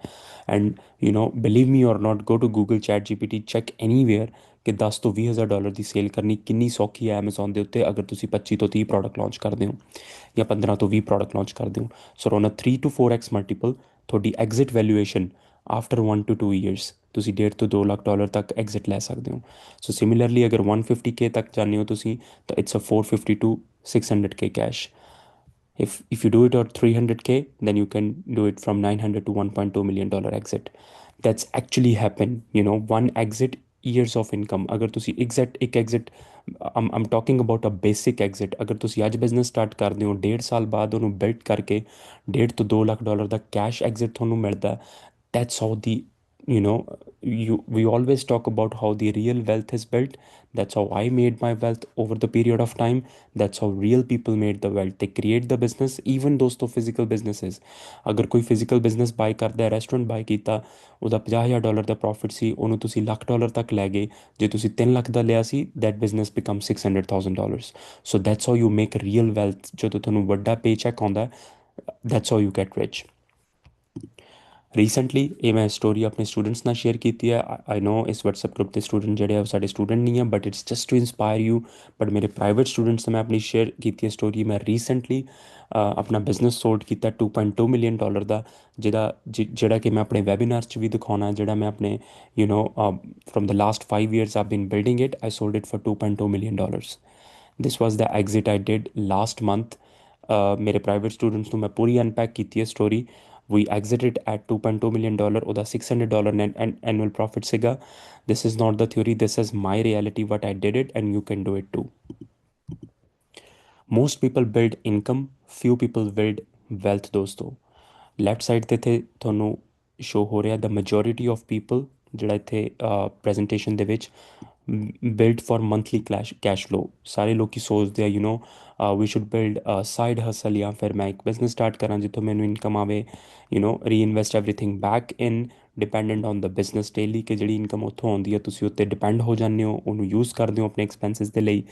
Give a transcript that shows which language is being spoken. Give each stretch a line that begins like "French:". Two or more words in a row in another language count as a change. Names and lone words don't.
English: And believe me or not, go to Google Chat GPT, check anywhere
Punjabi: ਕਿ 10 ਤੋਂ 20,000 ਡਾਲਰ ਦੀ ਸੇਲ ਕਰਨੀ ਕਿੰਨੀ ਸੌਖੀ ਹੈ Amazon ਦੇ ਉੱਤੇ ਅਗਰ ਤੁਸੀਂ 25 ਤੋਂ 30
English: product launch
Punjabi: ਕਰਦੇ ਹੋ ਜਾਂ 15 ਤੋਂ 20
English: product launch
Punjabi: ਕਰਦੇ ਹੋ।
English: So on a 3 to 4x multiple
Punjabi: ਤੁਹਾਡੀ
English: exit valuation after 1 to 2 years
Punjabi: ਤੁਸੀਂ 1.5 ਤੋਂ 2 ਲੱਖ ਡਾਲਰ ਤੱਕ ਐਗਜ਼ਿਟ ਲੈ ਸਕਦੇ ਹੋ।
English: so similarly
Punjabi: ਅਗਰ 150K ਤੱਕ ਜਾਂਦੇ ਹੋ ਤੁਸੀਂ ਤਾਂ
English: it's a 450 to 600K cash. If you do it at 300K, then you can do it from 900 to $1.2 million exit। That's actually happen, one exit years of income।
Punjabi: ਅਗਰ ਤੁਸੀਂ ਇੱਕ
English: exit I'm talking about a basic exit।
Punjabi: ਅਗਰ ਤੁਸੀਂ ਅੱਜ
English: business start
Punjabi: ਕਰਦੇ ਹੋ 1.5 ਸਾਲ ਬਾਅਦ ਉਹਨੂੰ ਬਿਲਡ ਕਰਕੇ 1.5 ਤੋਂ 2 ਲੱਖ ਡਾਲਰ ਦਾ
English: cash exit
Punjabi: ਤੁਹਾਨੂੰ ਮਿਲਦਾ।
English: that's how the you know we always talk about how the real wealth is built. That's how I made my wealth over the period of time. That's how real people made the wealth. They create the business, even ਦੋਸਤੋ physical businesses।
Punjabi: ਅਗਰ ਕੋਈ
English: physical business buy
Punjabi: ਕਰਦਾ ਹੈ,
English: restaurant buy
Punjabi: ਕੀਤਾ, ਉਹਦਾ $50,000 ਦਾ ਪ੍ਰੋਫਿਟ ਸੀ, ਉਹਨੂੰ ਤੁਸੀਂ $1,00,000 ਤੱਕ ਲੈ ਗਏ। ਜੇ ਤੁਸੀਂ 3 ਲੱਖ ਦਾ ਲਿਆ ਸੀ,
English: that business becomes $600,000। so that's how you make real wealth।
Punjabi: ਜਦੋਂ ਤੁਹਾਨੂੰ ਵੱਡਾ
English: pay check
Punjabi: ਆਉਂਦਾ ਹੈ,
English: that's how you get rich।
Punjabi: ਰੀਸੈਂਟਲੀ ਇਹ ਮੈਂ ਸਟੋਰੀ ਆਪਣੇ ਸਟੂਡੈਂਟਸ ਨਾਲ ਸ਼ੇਅਰ ਕੀਤੀ ਹੈ।
English: I know
Punjabi: ਇਸ WhatsApp ਗਰੁੱਪ ਦੇ ਸਟੂਡੈਂਟ ਜਿਹੜੇ ਆ ਉਹ ਸਾਡੇ ਸਟੂਡੈਂਟ ਨਹੀਂ ਆ,
English: but it's just to inspire you.
Punjabi: ਬਟ ਮੇਰੇ
English: private students
Punjabi: ਨਾਲ ਮੈਂ ਆਪਣੀ ਸ਼ੇਅਰ ਕੀਤੀ ਹੈ ਸਟੋਰੀ। ਮੈਂ ਰੀਸੈਂਟਲੀ ਆਪਣਾ
English: business sold
Punjabi: ਕੀਤਾ $2.2 million ਦਾ, ਜਿਹੜਾ ਕਿ ਮੈਂ ਆਪਣੇ ਵੈਬੀਨਾਰ 'ਚ ਵੀ ਦਿਖਾਉਣਾ, ਜਿਹੜਾ ਮੈਂ ਆਪਣੇ
English: from the last 5 years I've been building it. I sold it for $2.2 million। This was the exit I did last month।
Punjabi: ਮੇਰੇ
English: private students
Punjabi: ਨੂੰ ਮੈਂ ਪੂਰੀ ਅਨਪੈਕ ਕੀਤੀ ਹੈ ਸਟੋਰੀ।
English: We exited at $2.2 million। ਉਹਦਾ $600 annual profit ਸੀਗਾ। This is not the theory, this is my reality, what I did it, and you can do it too। Most people build income, few people build wealth ਦੋਸਤੋ। left side
Punjabi: 'ਤੇ ਇੱਥੇ ਤੁਹਾਨੂੰ ਸ਼ੋ ਹੋ ਰਿਹਾ
English: the majority of people,
Punjabi: ਜਿਹੜਾ ਇੱਥੇ ਪ੍ਰੈਜੈਂਟੇਸ਼ਨ ਦੇ ਵਿੱਚ
English: build for monthly cash flow.
Punjabi: ਸਾਰੇ ਲੋਕੀ ਸੋਚਦੇ ਆ
English: we should build side hustle,
Punjabi: ਜਾਂ ਫਿਰ ਮੈਂ ਇੱਕ
English: business start
Punjabi: ਕਰਾਂ ਜਿੱਥੋਂ ਮੈਨੂੰ ਇਨਕਮ ਆਵੇ,
English: reinvest everything back in, dependent on the business daily,
Punjabi: ਕਿ ਜਿਹੜੀ ਇਨਕਮ ਉੱਥੋਂ ਆਉਂਦੀ ਹੈ ਤੁਸੀਂ ਉੱਤੇ ਡਿਪੈਂਡ ਹੋ ਜਾਂਦੇ ਹੋ, ਉਹਨੂੰ ਯੂਜ਼ ਕਰਦੇ ਹੋ ਆਪਣੇ ਐਕਸਪੈਂਸਿਸ ਦੇ ਲਈ।